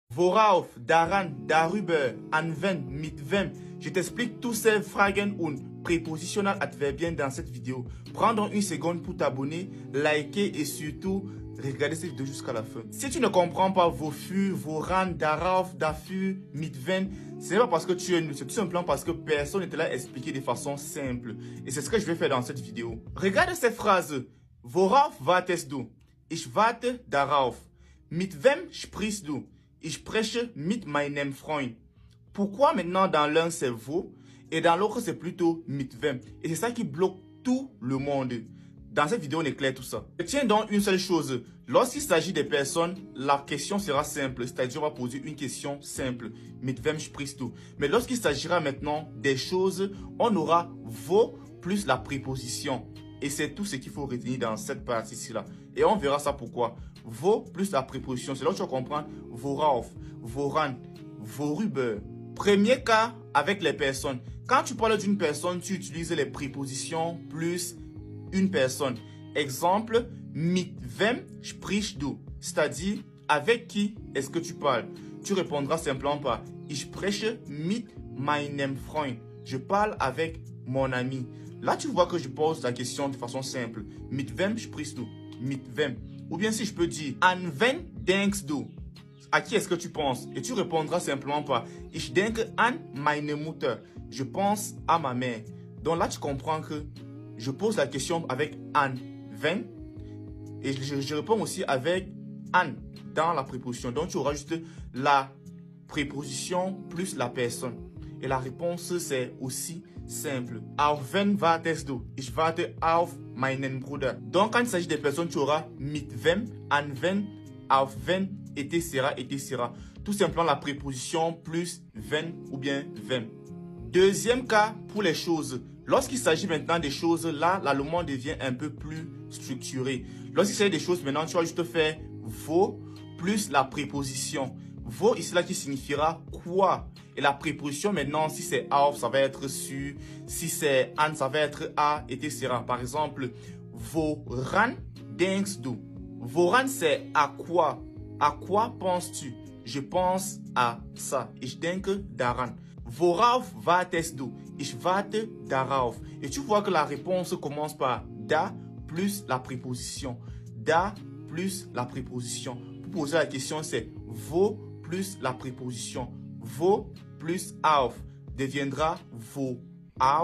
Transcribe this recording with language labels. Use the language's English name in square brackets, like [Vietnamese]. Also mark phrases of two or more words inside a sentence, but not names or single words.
[German] Worauf, daran, darüber, an wen, mit wem. [French] Je t'explique tous ces [German] Fragen und [French] prépositionnels adverbiens dans cette vidéo. Prends donc une seconde pour t'abonner, liker et surtout regarder cette vidéo jusqu'à la fin. Si tu ne comprends pas [German] wofür, woran, darauf, dafür, mit wen, [French] ce n'est pas parce que tu es nul, c'est tout simplement parce que personne ne te l'a expliqué de façon simple. Et c'est ce que je vais faire dans cette vidéo. Regarde cette phrase. [German] Worauf wartest du? Ich warte darauf. Mit wem sprichst du? Ich spreche mit meinem Freund. [French] Pourquoi maintenant dans l'un c'est vous et dans l'autre c'est plutôt [German] mit wem? [French] Et c'est ça qui bloque tout le monde. Dans cette vidéo on éclaire tout ça. Tiens donc une seule chose. Lorsqu'il s'agit des personnes, la question sera simple. C'est-à-dire on va poser une question simple. [German] Mit wem sprichst du? [French] Mais lorsqu'il s'agira maintenant des choses, on aura wo plus la préposition. Et c'est tout ce qu'il faut retenir dans cette partie-ci là. Et on verra ça pourquoi. Wo plus la préposition. C'est là où tu vas comprendre [German] worauf, woran, worüber. [French] Premier cas avec les personnes. Quand tu parles d'une personne, tu utilises les prépositions plus une personne. Exemple, [German] mit wem sprichst du? [French] C'est-à-dire, avec qui est-ce que tu parles? Tu répondras simplement par [German] Ich spreche mit meinem Freund. [French] Je parle avec mon ami. Là, tu vois que je pose la question de façon simple. [German] Mit wem sprichst du? Mit wem? [French] Ou bien si je peux dire [German] An wen denkst du? [French] À qui est-ce que tu penses? Et tu répondras simplement par [German] Ich denke an meine Mutter. [French] Je pense à ma mère. Donc là, tu comprends que je pose la question avec [German] an wen [French] et je réponds aussi avec an dans la préposition. Donc tu auras juste la préposition plus la personne. Et la réponse c'est aussi simple. [German] Auf wen wartest du? Ich warte auf meinen Bruder. [French] Donc quand il s'agit des personnes, tu auras [German] mit wem, an wen, auf wen, [French] etc., etc. Tout simplement la préposition plus wen ou bien wem. Deuxième cas pour les choses. Lorsqu'il s'agit maintenant des choses, là, l'allemand devient un peu plus structuré. Lorsqu'il s'agit des choses, maintenant, tu vas juste faire wo plus la préposition. Wo ici là qui signifiera quoi. Et la préposition maintenant, si c'est auf, ça va être sur. Si c'est an, ça va être à, etc. Par exemple, [German] woran denkst du? [French] Woran c'est à quoi? À quoi penses-tu? Je pense à ça. [German] Ich denke daran. Worauf wartest du? Ich warte darauf. [French] Et tu vois que la réponse commence par da plus la préposition. Da plus la préposition. Pour poser la question, c'est wo plus la préposition. Wo plus auf deviendra [German] wo auf.